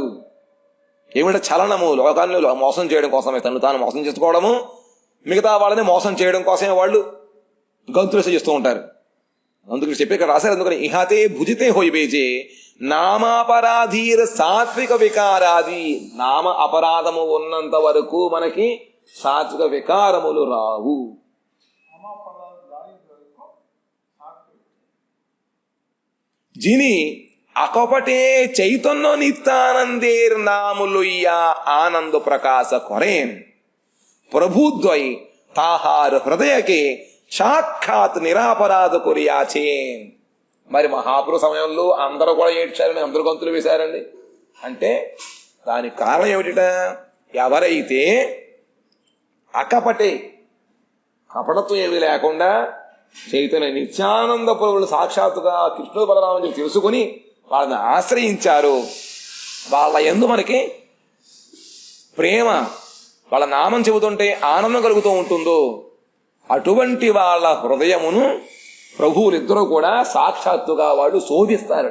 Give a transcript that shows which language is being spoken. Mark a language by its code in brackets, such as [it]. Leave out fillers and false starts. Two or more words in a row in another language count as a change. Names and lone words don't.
[te] ఏమిటంటే చలనము, లోకాన్ని మోసం చేయడం కోసమే, తను తాను మోసం చేసుకోవడము, మిగతా వాళ్ళని మోసం చేయడం కోసమే వాళ్ళు గంతులేస చేస్తూ ఉంటారు. అందుకని చెప్పి ఇక్కడ రాశారు. [bn] అందుకని ইহাতে বুঝিতে হইবে যে নামাপরাধীর সাত্ত্বিক বিকারাদি. [te] నామ అపరాధము ఉన్నంత వరకు మనకి సాత్విక వికారములు రావు. [bn] যিনি অকপটে চৈতন্য নিত্যানন্দের নাম লইয়া আনন্দ প্রকাশ করেন প্রভুদ্বয় তাঁহার হৃদয় কে সাক্ষাৎ নিরপরাধ করিয়াছেন. [te] మరి మహాపురు సమయంలో అందరూ కూడా ఏడ్చారని, అందరూ గంతులు వేశారండి. అంటే దానికి కారణం ఏమిట? ఎవరైతే అకపటే కపటత్వం ఏమీ లేకుండా చైతన్య నిత్యానంద ప్రభువులు సాక్షాత్తుగా కృష్ణుడు బలరాముని తెలుసుకుని వాళ్ళని ఆశ్రయించారు, వాళ్ళ యందు మనకి ప్రేమ, వాళ్ళ నామం చెబుతుంటే ఆనందం కలుగుతూ ఉంటుందో అటువంటి వాళ్ళ హృదయమును ప్రభువులిద్దరూ కూడా సాక్షాత్తుగా వాళ్ళు శోధిస్తారట.